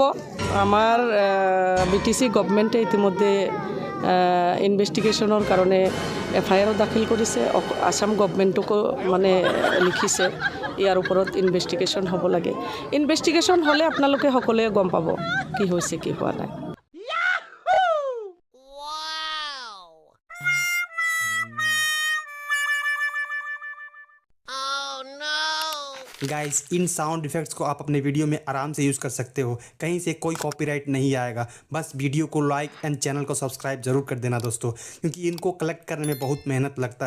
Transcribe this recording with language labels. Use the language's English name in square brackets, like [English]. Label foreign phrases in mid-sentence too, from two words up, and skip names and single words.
[Assamese] আমাৰ BTC গভমেণ্টে ইতিমধ্যে ইনভেষ্টিগেশ্যনৰ কাৰণে FIR দাখিল কৰিছে। আসাম গভমেণ্টকো মানে লিখিছে ইয়াৰ ওপৰত ইনভেষ্টিগেশ্যন হ'ব লাগে। ইনভেষ্টিগেশ্যন হ'লে আপোনালোকে সকলোৱে গম পাব কি হৈছে কি হোৱা নাই। [Hindi] गाइस, इन साउंड इफेक्ट्स को आप अपने वीडियो में आराम से यूज़ कर सकते हो। कहीं से कोई कॉपीराइट नहीं आएगा। बस वीडियो को [English] like and [Hindi] चैनल को सब्सक्राइब जरूर कर देना दोस्तों, क्योंकि इनको कलेक्ट करने में बहुत मेहनत लगता है।